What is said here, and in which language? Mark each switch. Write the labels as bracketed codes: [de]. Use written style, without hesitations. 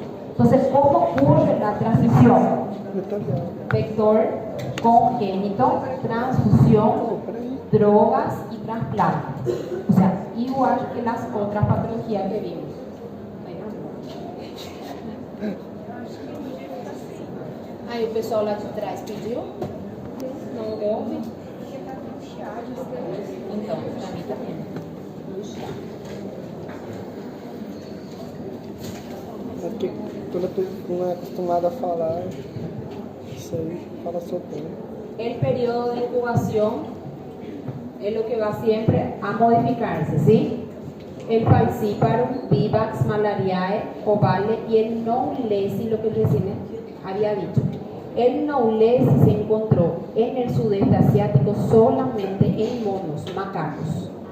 [es] Entonces, ¿cómo ocurre la transmisión? Vector congénito, transfusión, drogas y trasplante. O sea, igual que las otras patologías que vimos. [pt] Aí o pessoal lá de trás pediu? Não houve? Então, para mim também. Porque quando a pessoa não é acostumada a falar, isso aí fala sobre. [es] El periodo de incubación es lo que va siempre a modificarse, ¿sí? El falciparum, vivax, malariae, ovale y el noulesi, lo que recién había dicho. El noulesi se encontró en el sudeste asiático solamente en monos, macacos.